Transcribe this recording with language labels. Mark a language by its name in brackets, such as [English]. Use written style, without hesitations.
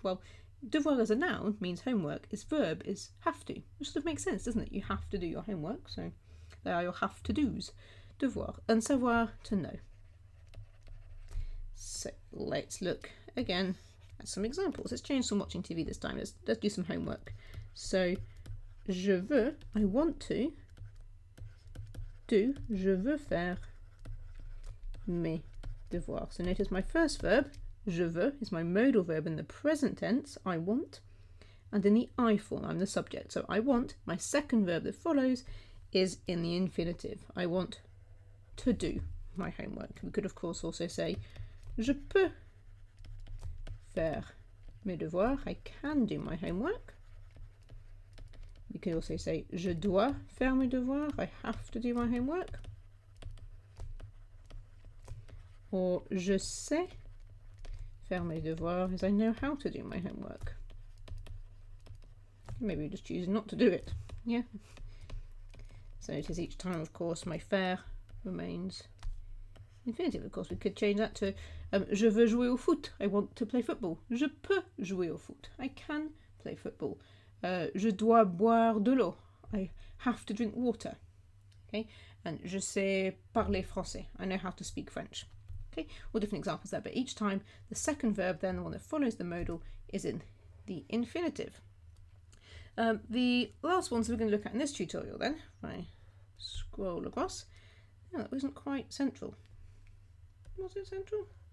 [English] Well, devoir as a noun means homework. Its verb is have to, which sort of makes sense, doesn't it? You have to do your homework, so they are your have to do's. Devoir. And savoir, to know. So let's look again at some examples. Let's change from watching TV this time. Let's do some homework. [French] So je veux, [English] I want to do, [French] je veux faire mes devoirs. [English] So notice my first verb, je veux, is my modal verb in the present tense, I want, and in the I form, I'm the subject. So I want, my second verb that follows is in the infinitive. I want to do my homework. We could of course also say [French] je peux faire mes devoirs. [English] I can do my homework. We could also say [French] je dois faire mes devoirs. [English] I have to do my homework. Or [French] je sais faire mes devoirs, [English] as I know how to do my homework. Maybe just choose not to do it. Yeah. So it is each time, of course, my faire remains infinitive. Of course, we could change that to [French] je veux jouer au foot. [English] I want to play football. [French] Je peux jouer au foot. [English] I can play football. [French] Je dois boire de l'eau. [English] I have to drink water. [French] Okay, and je sais parler français. [English] I know how to speak French. Okay, all different examples there, but each time the second verb, then the one that follows the modal, is in the infinitive. The last ones we're going to look at in this tutorial then, if I scroll across, no, that wasn't quite central. Was it central?